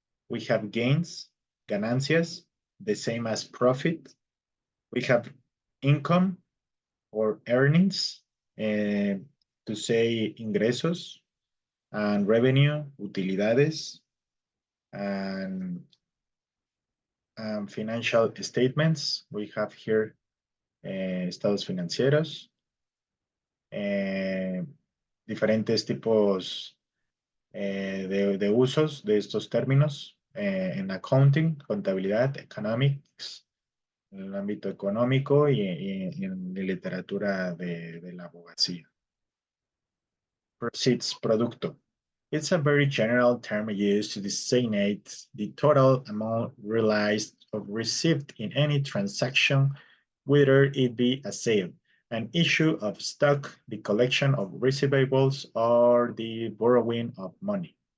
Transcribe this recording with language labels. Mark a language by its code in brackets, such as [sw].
[en] We have gains, ganancias, the same as profit. We have income or earnings, to say ingresos, and revenue, utilidades, and financial statements. We have here [es] estados financieros, diferentes tipos de usos de estos términos en accounting, contabilidad, economics, en el ámbito económico y en la literatura de la abogacía. [en] Proceeds, producto. It's a very general term used to designate the total amount realized or received in any transaction, whether it be a sale, an issue of stock, the collection of receivables, or the borrowing of money.